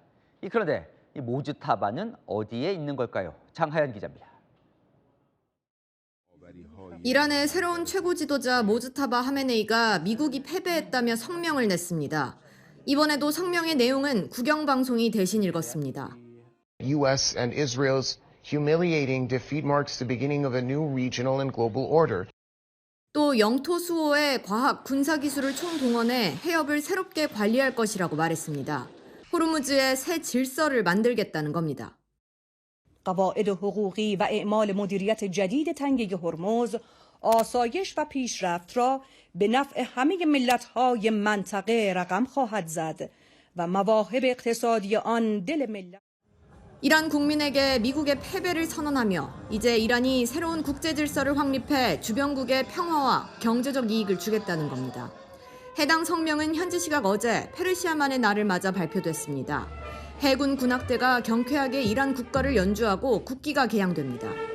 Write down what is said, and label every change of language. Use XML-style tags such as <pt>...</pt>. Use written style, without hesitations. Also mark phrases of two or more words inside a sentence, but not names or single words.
<ko>그런데 이 모즈타바는 어디에 있는 걸까요? 장하연 기자입니다. 이란의 새로운 최고 지도자 모즈타바 하메네이가 미국이 패배했다며 성명을 냈습니다. 이번에도 성명의 내용은 국영방송이 대신 읽었습니다.</ko> <en>U.S. and Israel's humiliating defeat marks the beginning of a new regional and global order.</en> <ko>또 영토 수호의 과학, 군사 기술을 총동원해 해협을 새롭게 관리할 것이라고 말했습니다. 호르무즈의 새 질서를 만들겠다는 겁니다.</ko> <fa>قواعد حقوقی و اعمال مدیریت جدید تنگه هرمز آسایش و پیشرفت را به نفع همه ملت‌های منطقه رقم خواهد زد و مواهب اقتصادی آن دل ملت</fa> <ko>이란 국민에게 미국의 패배를 선언하며 이제 이란이 새로운 국제 질서를 확립해 주변국의 평화와 경제적 이익을 주겠다는 겁니다. 해당 성명은 현지 시각 어제 페르시아만의 날을 맞아 발표됐습니다. 해군 군악대가 경쾌하게 이란 국가를 연주하고 국기가 개양됩니다.</ko>